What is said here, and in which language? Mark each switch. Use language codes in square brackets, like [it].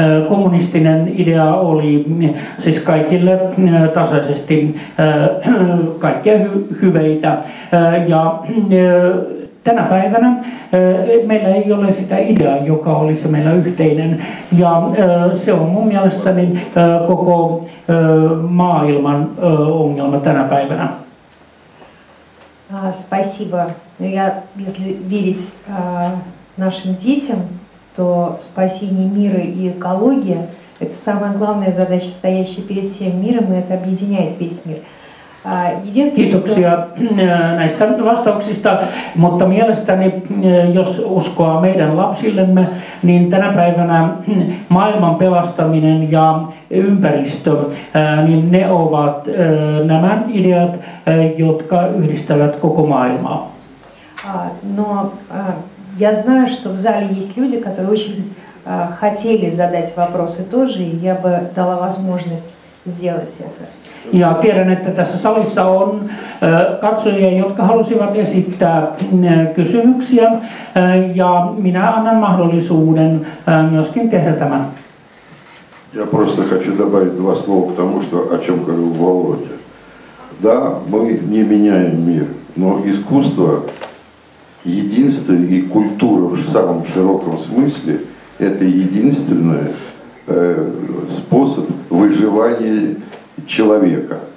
[fi] Kommunistinen idea oli siis kaikille tasaisesti kaikkea hyveitä. Ja tänä päivänä meillä ei ole sitä ideaa, joka olisi meillä yhteinen. Ja se on mun mielestäni koko maailman ongelma tänä päivänä. [ru] Спасибо. Если верить нашим детям, то спасение мира и экология – это самая главная задача, стоящая перед всем миром, и это объединяет весь мир. [fi] Kiitoksia näistä vastauksista, mutta mielestäni, jos uskoa meidän lapsillemme, niin tänä päivänä maailman pelastaminen ja ympäristö, niin ne ovat nämä ideat, jotka yhdistävät koko maailmaa. [ru] Но я знаю, что в зале есть люди, которые очень хотели задать вопросы тоже, и я бы дала возможность сделать это. [fi] Ja tiedän, että tässä salissa on katsojia, jotka halusivat esittää kysymyksiä, ja minä annan mahdollisuuden myöskin tehdä tämän. [ru] Я просто хочу добавить два слова к тому, о чем говорил Володя. Да, мы не меняем мир, но искусство, единство и культура в самом широком смысле – это единственный способ выживания человека.